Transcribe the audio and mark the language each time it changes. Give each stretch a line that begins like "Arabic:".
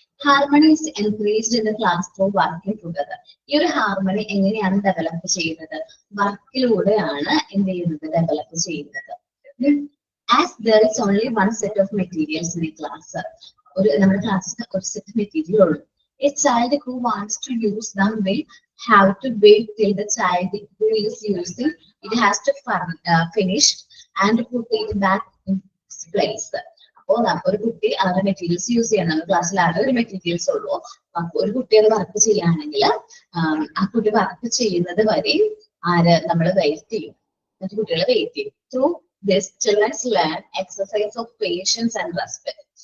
English: Harmony is encouraged in the class through working together.
Malayalam: ഈ ഒരു harmony എങ്ങനെയാണ് develop ചെയ്യുന്നത്? വർക്കിലൂടെയാണ് എന്ത് ചെയ്യുന്നത്? ഡെവലപ്പ് ചെയ്യുന്നത്.
English: As there is only one set of materials in a class.
Malayalam: നമ്മുടെ ക്ലാസ്സിൽ ഒരു സെറ്റ് മെറ്റീരിയൽ ഉള്ളൂ.
English: A child who wants to use them will have to wait till the child who is using it has to finish and put it back in its place.
Malayalam: അപ്പോൾ ഒരു കുട്ടി അവരുടെ materials use ചെയ്യണം. നമ്മുടെ ക്ലാസ്സിൽ ആകെ ഒരു മെറ്റീരിയൽസ് ഉള്ളൂ. ഒരു കുട്ടി അത് വർക്ക് ചെയ്യുകയാണെങ്കിൽ ആ കുട്ടി വർക്ക് ചെയ്യുന്നത് വരെ നമ്മൾ വെയിറ്റ് ചെയ്യും. മറ്റു കുട്ടികൾ വെയിറ്റ് ചെയ്യും.
English: Through this childrens learn exercise of patience and respect.